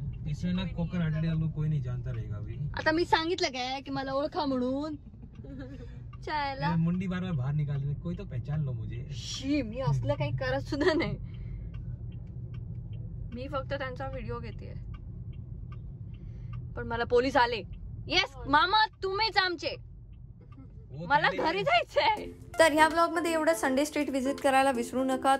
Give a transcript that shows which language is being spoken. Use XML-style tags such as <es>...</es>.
<hi>इसमें ना कोकोनट डालो, कोई नहीं जानता रहेगा अभी.</hi> <mr>आता मी सांगितलं काय की मला ओळखा म्हणून. चायला</mr> <hi>मुंडी बार बार बाहर निकाल, कोई तो पहचान लो मुझे.</hi> <mr>शी, मी असलं काही करत सुद्धा नाही. मी फक्त त्यांचा व्हिडिओ घेते. पण मला पोलीस आले. येस मामा, तुम्हीच आमचे. मला घरी जायचंय. तर ह्या ब्लॉगमध्ये एवढं संडे स्ट्रीट व्हिजिट करायला विसरू नका.</mr>